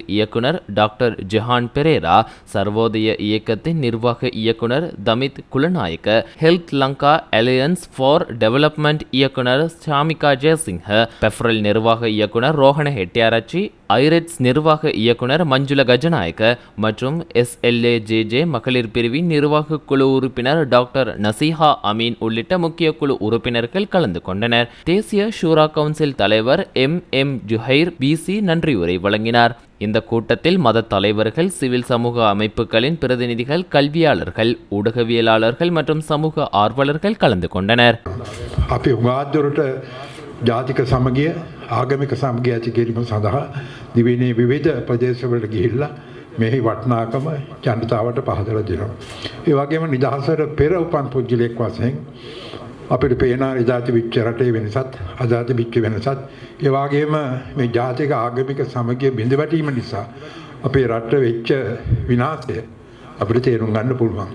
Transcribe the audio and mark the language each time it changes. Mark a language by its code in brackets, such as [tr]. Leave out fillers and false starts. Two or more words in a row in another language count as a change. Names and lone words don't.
[ta] இயக்குனர் டாக்டர் ஜெஹான் பெரேரா, சர்வோதய இயக்கத்தின் நிர்வாக இயக்குனர் தமித் குலநாயக்க, ஹெல்த் லங்கா அலையன்ஸ் ஃபார் டெவலப்மெண்ட் இயக்குனர் ஷாமிகா ஜெயசிங்க, பெஃப்ரல் நிர்வாக இயக்குனர் ரோஹண ஹெட்டியாராச்சி, ஐரெட்ஸ் நிர்வாக இயக்குனர் மஞ்சுள கஜநாயக்க மற்றும் SLAJJ மகளிர் பிரிவின் நிர்வாக குழு உறுப்பினர் டாக்டர் நசீஹா அமீன் உள்ளிட்ட முக்கிய குழு உறுப்பினர்கள் கலந்து கொண்டனர். தேசிய ஷூரா கவுன்சில் தலைவர் MM ஜுஹைர் BC நன்றி உரை வழங்கினார். இந்த கூட்டத்தில் மத தலைவர்கள், சிவில் சமூக அமைப்புகளின் பிரதிநிதிகள், கல்வியாளர்கள், ஊடகவியலாளர்கள் மற்றும் சமூக ஆர்வலர்கள் கலந்து கொண்டனர். [si] ජාතික සමගිය ආගමික සමගිය ඇති කිරීම සඳහා දිවයිනේ විවිධ ප්‍රදේශවලට ගිහිල්ලා මෙහි වටිනාකම ජනතාවට පහදලා දෙනවා. ඒ වගේම නිදහසට පෙර උපන් පුද්ගලයෙක් වශයෙන් අපිට පේන ඉදාති විච්ච රටේ වෙනසත් අදාති විච්ච වෙනසත් ඒ වගේම මේ ජාතික ආගමික සමගිය බිඳ වැටීම නිසා අපේ රට වෙච්ච විනාශය අපිට තේරුම් ගන්න පුළුවන්.